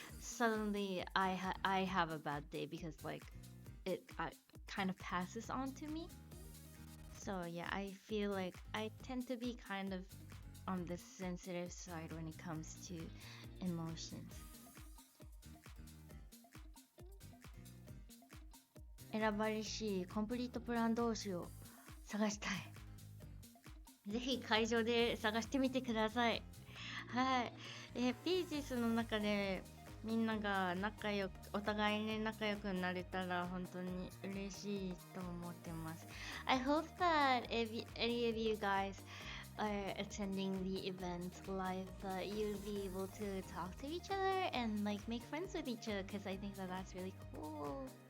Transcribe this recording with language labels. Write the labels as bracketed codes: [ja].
[en] Suddenly, I have a bad day because like it kind of passes on to me. So yeah, I feel like I tend to be kind of on the sensitive side when it comes to emotions. [ja] 選ばれしコンプリートプラン同士を探したい。ぜひ会場で探してみてください。はい。ピーチスの中でみんながお互いに仲良くなれたら本当に嬉しいと思ってます。 [en] I hope that if any of you guys are attending the event live, you'll be able to talk to each other and like make friends with each other, because I think that that's really cool.